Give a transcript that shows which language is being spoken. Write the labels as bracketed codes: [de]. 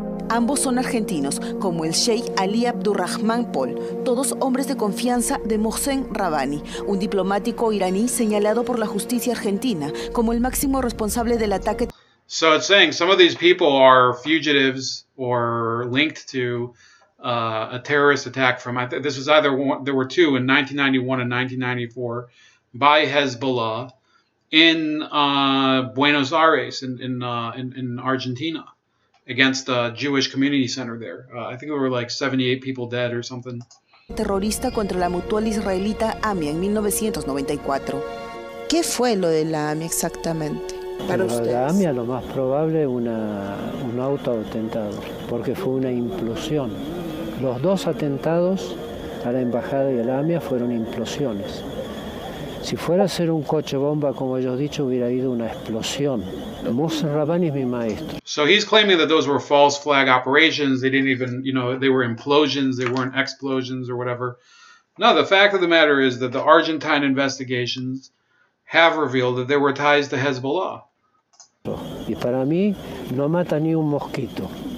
[es] Ambos son argentinos, como el Sheikh Ali Abdurrahman Pol, todos hombres de confianza de Mohsen Rabbani, un diplomático iraní señalado por la justicia argentina como el máximo responsable del ataque. [en] So it's saying some of these people are fugitives or linked to a terrorist attack from, this was either one, there were two in 1991 and 1994 by Hezbollah in Buenos Aires in Argentina against the Jewish community center there. I think there were like 78 people dead or something. [es] Terrorista contra la mutual israelita AMIA en 1994. ¿Qué fue lo de la AMIA exactamente? Para ustedes. La AMIA lo más probable un autoatentado, porque fue una implosión. Los dos atentados a la embajada y a la AMIA fueron implosiones. Si fuera a ser un coche bomba, como ellos dicho, hubiera habido una explosión. Mohsen Rabbani es mi maestro. [en] So he's claiming that those were false flag operations. They didn't even, they were implosions. They weren't explosions or whatever. No, the fact of the matter is that the Argentine investigations have revealed that there were ties to Hezbollah. [es] Y para mí no mata ni un mosquito.